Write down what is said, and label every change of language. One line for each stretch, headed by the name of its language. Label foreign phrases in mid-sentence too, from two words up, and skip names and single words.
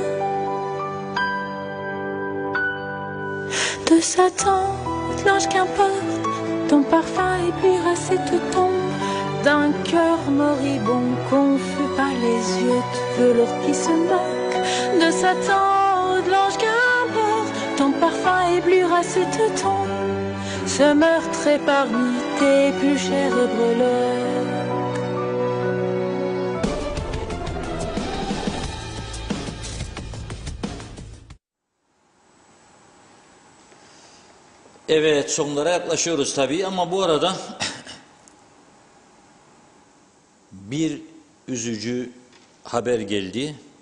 French: De Satan, de l'ange, qu'importe, ton parfum éblouira cette tombe d'un cœur moribond, confus par les yeux de velours qui se moquent. De Satan, de l'ange, qu'importe, ton parfum éblouira cette tombe. Ce meurtre est parmi tes plus chères breloques.
Turkish: Evet, sonlara yaklaşıyoruz tabii ama bu arada bir üzücü haber geldi.